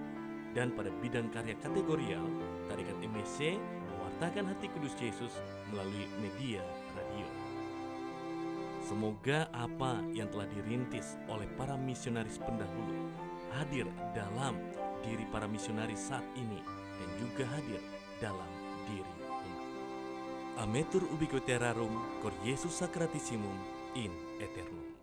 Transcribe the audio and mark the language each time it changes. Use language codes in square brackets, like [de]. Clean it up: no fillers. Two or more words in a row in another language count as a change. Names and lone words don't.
[id] Dan pada bidang karya kategorial, Tarekat MSC mewartakan hati kudus Yesus melalui media radio. Semoga apa yang telah dirintis oleh para misionaris pendahulu hadir dalam diri para misionaris saat ini dan juga hadir dalam diri umat. [la] Ametur ubique terrarum cor Jesus sacratissimum in aeternum.